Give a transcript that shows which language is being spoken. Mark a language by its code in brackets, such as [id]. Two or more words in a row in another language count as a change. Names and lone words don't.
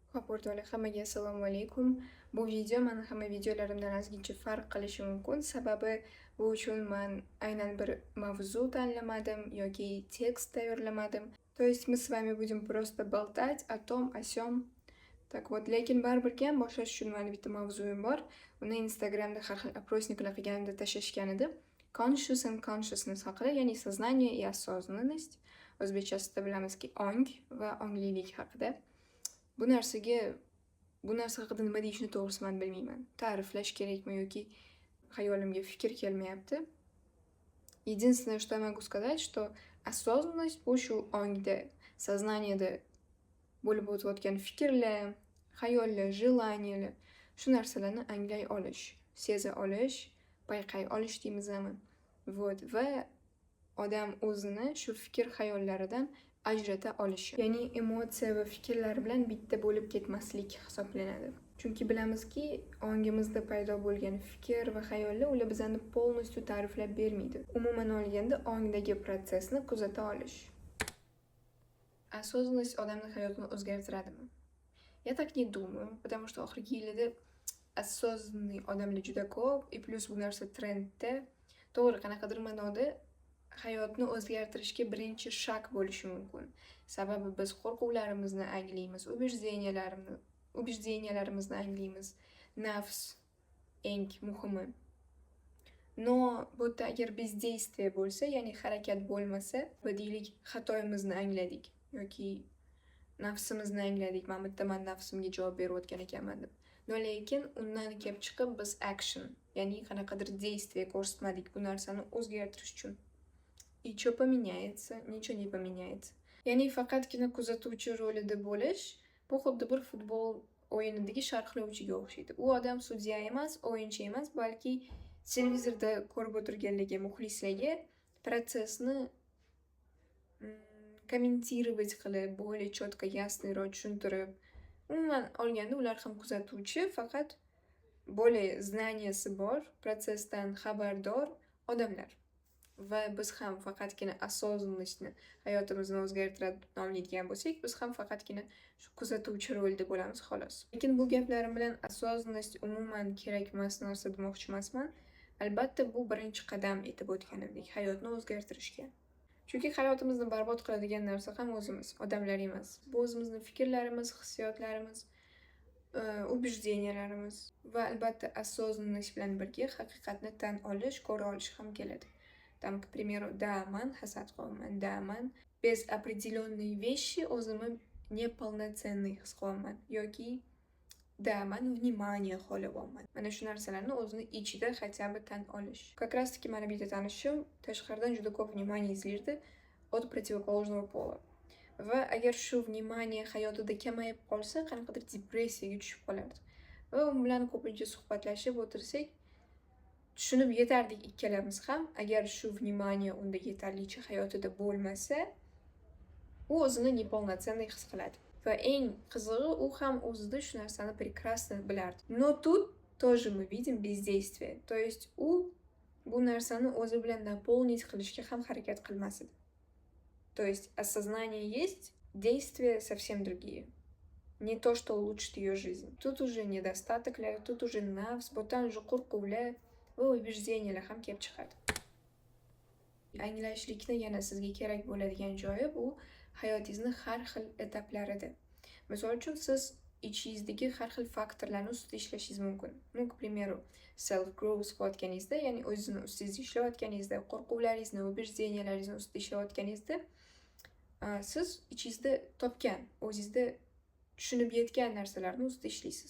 [uz] Hop o'rtoqlar, hammaga assalomu alaykum. Bu video mani hamma videolarimdan ozgincha farq qilishi mumkin. Sababi bu uchun men aynan bir mavzu tanlamadim yoki tekst tayyorlamadim. [ru] То есть мы с вами будем просто болтать о том, о сём. Так вот, [uz] lekin baribir ham boshlash uchun mani bitta mavzuyim bor. Uni Instagramda har xil опросникlar qilganimda tashlashgan edi. [en] Conscious and consciousness [uz] haqida, ya'ni [ru] сознание и осознанность. [uz] O'zbekchasida bilamizki, ong va onglilik haqida. Bu narsa haqida nima deyishni to'g'risi men bilmayman. Ta'riflash kerakmi yoki hayolimga fikr kelmayapti. [ru] Единственное, что я могу сказать, что осознанность [uz] bu shu ongda, сознанияda bo'lib o'tayotgan fikrlar, xayollar, желаниялар, shu narsalarni anglay olish, seza olish, payqay olish deymizmi? Вот, va odam o'zini shu fikr xayollaridan ajrata olishi, ya'ni emotsiya va fikrlar bilan bitta bo'lib ketmaslik hisoblanadi. Chunki bilamizki, ongimizda paydo bo'lgan fikr va xayollar ular bizani полностью ta'riflab bermaydi. Umuman olganda, ongdagi protsessni kuzata olish. Осознанность odamning hayotini o'zgartiradimi? [ru] Я так не думаю, потому что [uz] oxirgi yillarda осознанный odamlar juda ko'p, и plus bu narsa trendda. To'g'ri, qanaqadir ma'noda hayotni o'zgartirishga birinchi shak bo'lishi mumkin. Sababi biz qo'rquvlarimizni anglaymiz, убеждениyalarimizni anglaymiz. Nafs eng muhimi. Но bu yerda agar бездействие bo'lsa, ya'ni harakat bo'lmasa, deylik xatoyimizni angladik yoki nafsimizni angladik. Men bitta nafsimga javob berayotgan ekanman deb. No lekin undan kelib chiqib biz action, ya'ni qanaqadir действие ko'rsatmadik bu narsani o'zgartirish uchun. [ru] И что поменяется? Ничего не поменяется. [uz] Ya'ni faqatgina kuzatuvchi rolida bo'lish, bu xuddi bir futbol o'yinidagi sharhlovchiga o'xshaydi. U odam sudya emas, o'yinchi emas, balki televizorda ko'rib o'tirganlarga, muxlislarga protsessni kommentirovat qilib, [ru] более четко, [uz] яснoroq tushuntirib, umuman olganda ular ham kuzatuvchi, faqat более znaniyasi bor, protsessdan xabardor odamlar. Va biz ham faqatgina осознанностьni hayotimizni o'zgartiradi deb nomlaydigan bo'lsak, biz ham faqatgina shu kuzatuvchi rolda bo'lamiz xolos. Lekin bu gaplarim bilan осознанность umuman kerak emas narsa demoqchi emasman. Albatta bu birinchi qadam etib o'tganimdek hayotni o'zgartirishga. Chunki hayotimizni barbod qiladigan narsa ham o'zimiz, odamlar emas. Bu o'zimizning fikrlarimiz, hissiyotlarimiz, убеждениyalarimiz va albatta осознанность bilan birga haqiqatni tan olish, ko'ra olish ham keladi. [ru] Там, к примеру, да, [uz] man hasad qilaman, да, man [ru] без определенной вещи [uz] o'zimni неполноценный his qilaman yoki да, man внимание xohlayapman. Mana shu narsalarni o'zini ichida [ru] хотя бы [uz] tan olish. [ru] Как раз таки [uz] mana bitta tanishim tashqaridan juda ko'p внимание izlardi [ru] от противоположного пола. [uz] Va agar shu внимание hayotida kamayib qolsa, qanaqadir depressiyaga tushib qolardi. Va u bilan ko'pincha suhbatlashib o'tirsak, tushunib yetardik ikkalamiz ham, agar shu внимание unda yetarlicha hayotida bo'lmasa, u o'zini неполноценный his qiladi. Va eng qizig'i, u ham o'zida shu narsani прекрасно bilardi. [ru] Но тут тоже мы видим бездействие. То есть [uz] u bu narsani o'zi bilan наполнить qilishga ham harakat qilmas edi. [ru] То есть осознание есть, действия совсем другие. Не то, что улучшит ее жизнь. Тут уже недостатокlar, тут уже [uz] nafs, bo'tan уже qo'rquvlar va убеждениyalar ham kelib chiqadi. Anglashlikni yana sizga kerak bo'ladigan joyi bu hayotingizni har xil etaplarida. Misol uchun siz ichingizdagi har xil faktorlarni ustida ishlashingiz mumkin. [ru] Ну, к примеру, [en] self growth [uz] qilayotganingizda, ya'ni o'zingizni ustingizda ishlayotganingizda, qo'rquvlaringizni, убежденияларingizni ustida ishlayotganingizda, siz ichingizda topgan, o'zingizda tushunib yetgan narsalarni ustida ishlaysiz.